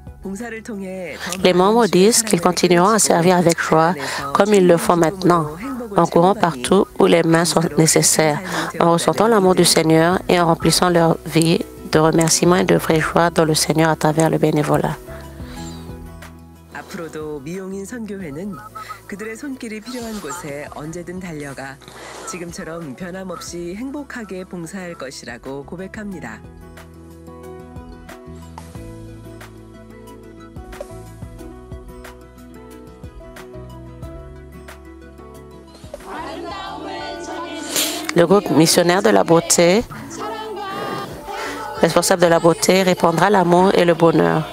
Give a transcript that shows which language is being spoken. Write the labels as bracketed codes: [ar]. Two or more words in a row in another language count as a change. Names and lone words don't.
[fr] Les membres disent qu'ils continueront à servir avec joie comme ils le font maintenant, en courant partout où les mains sont nécessaires, en ressentant l'amour du Seigneur et en remplissant leur vie de remerciements et de vraie joie dans le Seigneur à travers le bénévolat. [ko] 앞으로도 미용인 선교회는 그들의 손길이 필요한 곳에 언제든 달려가 지금처럼 변함없이 행복하게 봉사할 것이라고 고백합니다. [fr] Le groupe missionnaire de la beauté, responsable de la beauté, répandra l'amour et le bonheur.